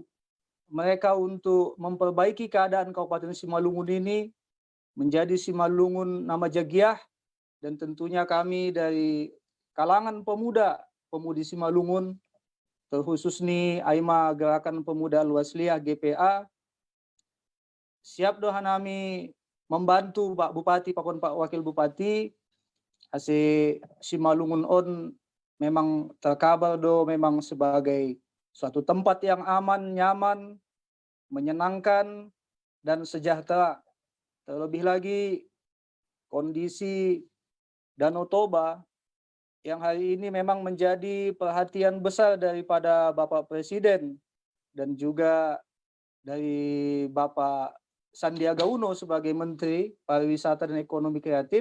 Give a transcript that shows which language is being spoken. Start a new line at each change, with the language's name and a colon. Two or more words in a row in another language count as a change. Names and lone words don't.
Indonesian: mereka untuk memperbaiki keadaan Kabupaten Simalungun ini menjadi Simalungun nama Jagiah, dan tentunya kami dari kalangan pemudi Simalungun, terkhusus nih Aima Gerakan Pemuda Al-Wasliyah GPA, siap doa nami membantu Pak Bupati, Pakon Pak Wakil Bupati, Simalungun memang terkabar do memang sebagai suatu tempat yang aman, nyaman, menyenangkan, dan sejahtera. Terlebih lagi kondisi Danau Toba yang hari ini memang menjadi perhatian besar daripada Bapak Presiden dan juga dari Bapak Sandiaga Uno sebagai Menteri Pariwisata dan Ekonomi Kreatif.